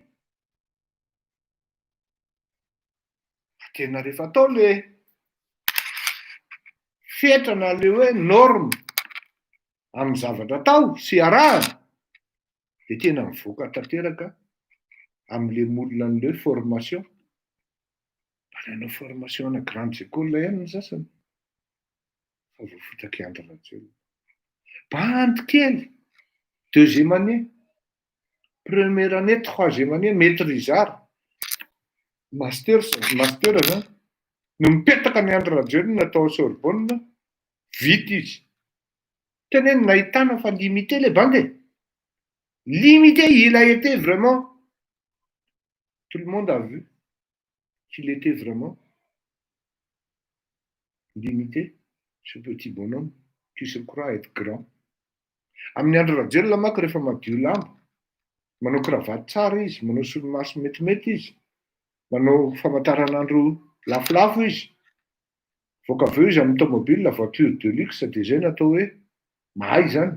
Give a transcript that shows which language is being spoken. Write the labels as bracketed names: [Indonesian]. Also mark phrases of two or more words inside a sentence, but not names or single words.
[Malagasy] Tena rehefa atao le fetrana le hoe norme amin'ny zavatra atao sy arahana dia tena mivoaka tanteraka amin'le molina an'le formation. Manao formation ana [French] grande école [Malagasy] ihany ny sasany fa voafitaky Andry Rajoelina. Bandy kely [French] deuxième année, première année, troisième année, [Malagasy] maîtrisard, master zany no mipetaka ny Andry Rajoelina natao Sorbonne, vita izy. Tena hoe nahitana fa limité le bandy. [French] Limité, il a été vraiment, tout le monde a vu qu'il était vraiment limité, ce petit bonhomme qui se croit être grand. [Malagasy] Amin'ny Andry Rajoelina manko rehefa madio lamba, manao cravatte tsara izy, manao solomaso metimety izy, manao famantaranandro lafolafo izy, voaka avy eo izy amin'ny tomobile, [French] voiture de luxe [Malagasy] dia zay natao hoe mahay zany.